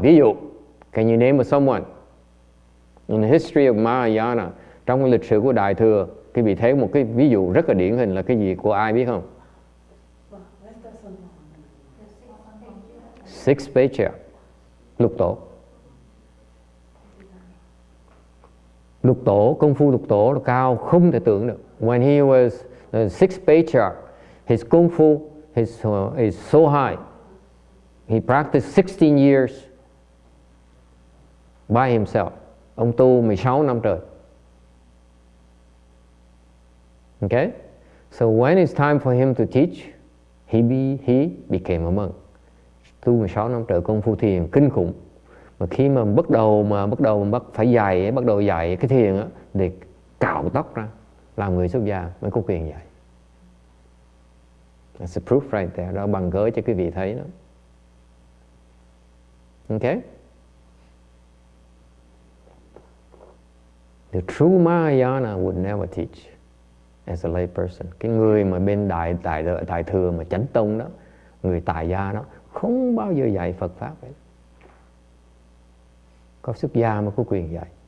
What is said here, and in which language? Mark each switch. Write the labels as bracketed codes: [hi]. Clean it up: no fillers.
[vi] Ví dụ, [en] can you name someone in the history of Mahayana, [vi] trong lịch sử của Đại Thừa, cái vị thấy một cái ví dụ rất là điển hình là cái gì của ai biết không? [en] Six Patriarchs, Lục Tổ. [vi] Lục Tổ, công phu Lục Tổ là cao không thể tưởng được. [en] When he was the sixth patriarch, his công phu is so high. He practiced 16 years by himself. [vi] Ông tu 16 năm trời. [en] Okay? So when it's time for him to teach, he became a monk. [vi] Tu 16 năm trời công phu thiền kinh khủng. Mà khi mà bắt đầu phải dạy, bắt đầu dạy cái thiền á, thì cạo tóc ra, làm người xuất gia mới có quyền dạy. [en] That's a proof right there. [vi] Đó bằng cớ cho quý vị thấy đó. [en] Okay? The true Mahayana would never teach as a lay person. [vi] Cái người mà bên đại thừa mà chánh tông đó, người tại gia đó, không bao giờ dạy Phật pháp hết. Có xuất gia mới có quyền dạy.